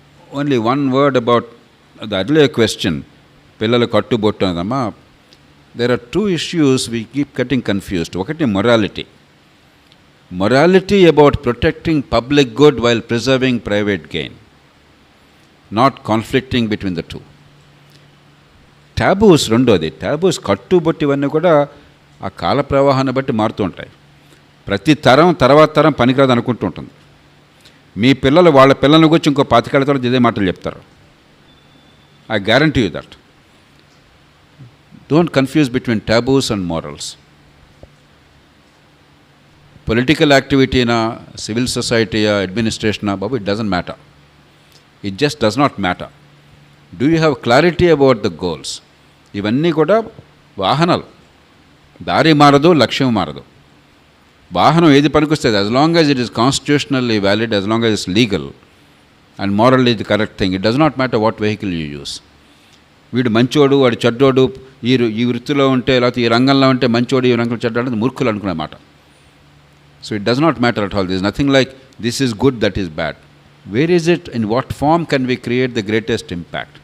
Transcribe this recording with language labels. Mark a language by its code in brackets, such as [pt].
[en] Only one word about the earlier question, [te] Pillala Kattu Bottadama. [en] There are two issues we keep getting confused. Okati morality. Morality about protecting public good while preserving private gain, not conflicting between the two. [te] Taboos రెండోది. Taboos కట్టుబొట్టి ఇవన్నీ కూడా ఆ కాల ప్రవాహాన్ని బట్టి మారుతూ ఉంటాయి. ప్రతి తరం తర్వాత తరం పనికిరాదు అనుకుంటూ ఉంటుంది. మీ పిల్లలు వాళ్ళ పిల్లల గురించి ఇంకో 25 ఏళ్ల తర్వాత ఇదే మాటలు చెప్తారు. [en] I guarantee you that. Don't confuse between taboos and morals. Political యాక్టివిటీనా, civil సొసైటీయా, అడ్మినిస్ట్రేషనా, బాబు, it doesn't matter. It just does not matter. Do you have clarity about the goals? [te] ఇవన్నీ కూడా వాహనాలు. దారి మారదు, లక్ష్యం మారదు. వాహనం ఏది పనికొస్తుంది, [en] As long as it is constitutionally valid, as long as it's legal and morally the correct thing, it does not matter what vehicle you use. [te] వీడు మంచోడు, వాడు చెడ్డోడు, ఈ వృత్తిలో ఉంటే, లేకపోతే ఈ రంగంలో ఉంటే మంచోడు, ఈ రంగంలో చెడ్డోడు అనేది మూర్ఖులు అనుకునే మాట. [en] So it does not matter at all. This nothing like this is good, that is bad. Where is it, in what form can we create the greatest impact?